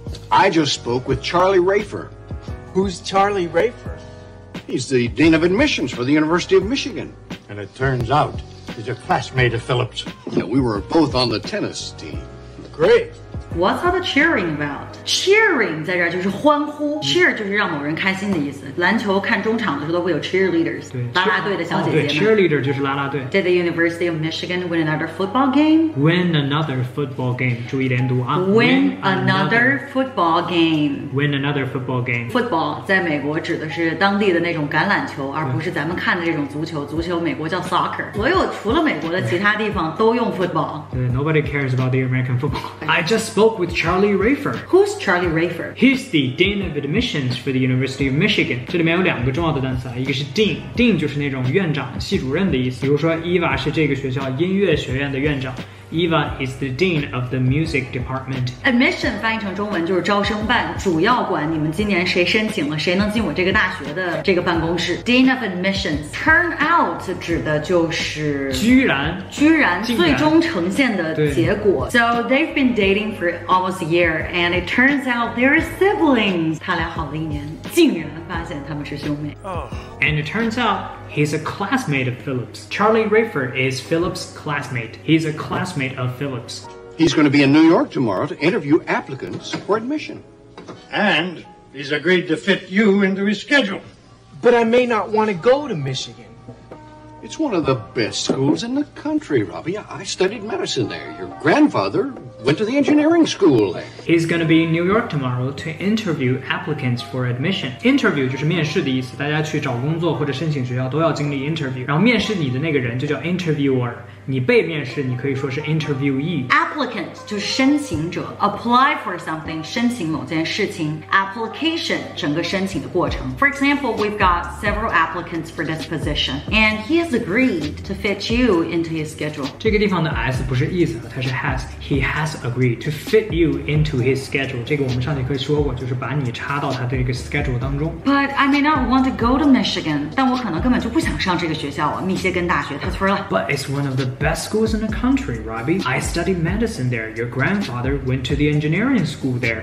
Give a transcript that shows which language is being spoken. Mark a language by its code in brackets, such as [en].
[en] I just spoke with Charlie Rafer. Who's Charlie Rafer? He's the Dean of Admissions for the University of Michigan. And it turns out he's a classmate of Philip's. Yeah, we were both on the tennis team. Great. What's all the cheering about? [zh] Cheering 在这儿就是欢呼 ，cheer 就是让某人开心的意思。篮球看中场的时候都会有 cheerleaders， 啦啦队的小姐姐们。对 ，cheerleader 就是啦啦队。 [en] Did the University of Michigan win another football game? Win another football game， [zh] 注意连读啊。 [en] Win another football game. Win another football game. [zh] Football 在美国指的是当地的那种橄榄球，而不是咱们看的这种足球。足球美国叫 soccer。所有除了美国的其他地方都用 football。 [en] 对 ，Nobody cares about the American football. I just spoke with Charlie Rafer. Who's Charlie Rafer? He's the Dean of Admissions for the University of Michigan. [zh] 这里面有2个重要的单词啊，一个是 Dean 就是那种院长、系主任的意思。比如说 Eva 是这个学校音乐学院的院长。 [en] Eva is the dean of the music department. [zh] Admission 翻译成中文就是招生办，主要管你们今年谁申请了，谁能进我这个大学的这个办公室。 [en] Dean of Admissions turn out [zh] 指的就是居然最终呈现的结果。 [en] So they've been dating for almost a year, and it turns out they're siblings. [zh] 他俩好了1年，竟然发现他们是兄妹。 [en] And it turns out He's a classmate of Phillips. Charlie Rayford is Phillips' classmate. He's a classmate of Phillips. He's going to be in New York tomorrow to interview applicants for admission. And he's agreed to fit you into his schedule. But I may not want to go to Michigan. It's one of the best schools in the country, Robbie. I studied medicine there. Your grandfather went to the engineering school there. He's going to be in New York tomorrow to interview applicants for admission. [zh] Interview 就是面试的意思，大家去找工作或者申请学校都要经历 interview。然后面试你的那个人就叫 interviewer， 你被面试你可以说是 interviewee。 Applicant 就是申请者 ， [en] apply for something [zh] 申请某件事情 ，application 整个申请的过程。 [en] For example, we've got several applicants for this position, and he has agreed to fit you into his schedule. [zh] 这个地方的 s 不是意思，它是 has。 [en] He has agreed to fit you into his schedule. [zh] 这个我们上节课说过，就是把你插到他的这个 schedule 当中。 [en] But I may not want to go to Michigan. [zh] 但我可能根本就不想上这个学校啊，密歇根大学太村了。 [en] But it's one of the best schools in the country, Robbie. I studied medicine there. Your grandfather went to the engineering school there.